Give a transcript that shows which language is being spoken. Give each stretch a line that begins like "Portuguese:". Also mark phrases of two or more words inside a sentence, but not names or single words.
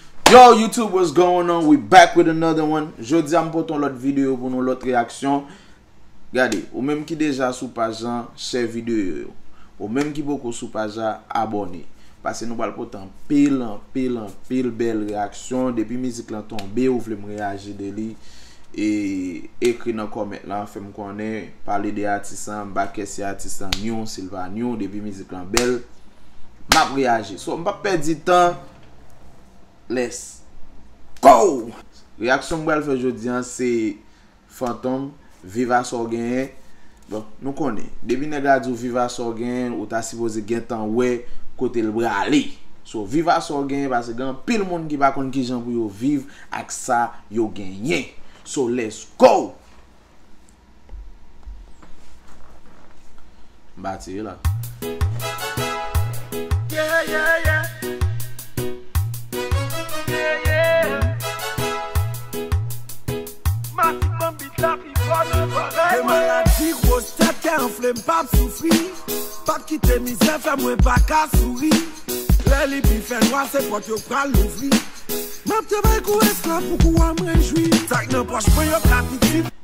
English: Yo, YouTube, what's going on? We back with another one.
Haitian Creole: Jodi a m pote yon lòt videyo pou nou, lòt reaksyon. Gade, ou menm ki deja sou paj lan, share videyo yo. Ou menm ki poko sou paj lan, abone. Paske nou pral pote anpil, anpil, anpil bèl reaksyon. Depi mizik lan tonbe, ou vle m reyaji de li. E ekri nan kòment lan, fè m konnen, pale de atis an, ba kè si atis an, nyon, si l pa nyon, depi mizik lan bèl, m ap reyaji. So, m pa pèdi tan,
English: let's go!
Haitian Creole: Reaksyon m pral fè jodi a, se Fantom, Viva So Genyen. Bon, nou konnen, depi nèg la di Viva So Genyen, ou ta sipoze gen tan wè, kote l brale. So, Viva So Genyen, paske gen pil moun ki pa konn ki jan pou yo viv ak sa yo genyen.
English: So, let's go!
Haitian Creole: Mba tire la.
English: Yeah, yeah, yeah. Yeah, yeah.
Haitian Creole: Mati Bambi tapi konnen bagay. Ke maladi, gwo tèt, ke anfle, m pa soufri. Pa kite mizè, fè mwen pa ka souri. Lè li pi fè nwa, se pòt yo pral louvri. M ap te bay kou esklav pou kou a m rejwi. Sa k nan pòch mwen yo ka piti.